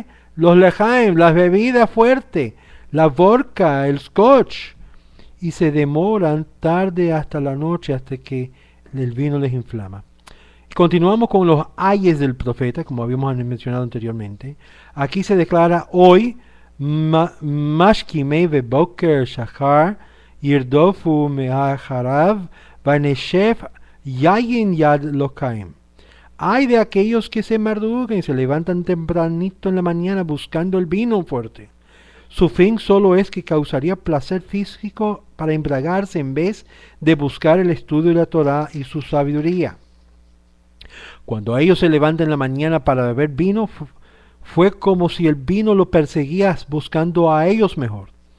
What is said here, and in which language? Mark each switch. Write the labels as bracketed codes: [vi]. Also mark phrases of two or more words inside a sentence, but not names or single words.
[es] Los lejaim, las bebidas fuertes, la vodka, el scotch, y se demoran tarde hasta la noche hasta que el vino les inflama. Continuamos con los ayes del profeta, como habíamos mencionado anteriormente. Aquí se declara hoy, [he] משכימי בקר שכר, ירדפו מאחרי, בנשף יין ידליקם. [es] Hay de aquellos que se madrugan y se levantan tempranito en la mañana buscando el vino fuerte. Su fin solo es que causaría placer físico para embriagarse en vez de buscar el estudio de la Torá y su sabiduría. Cuando ellos se levantan en la mañana para beber vino, fue como si el vino lo perseguía buscando a ellos mejor.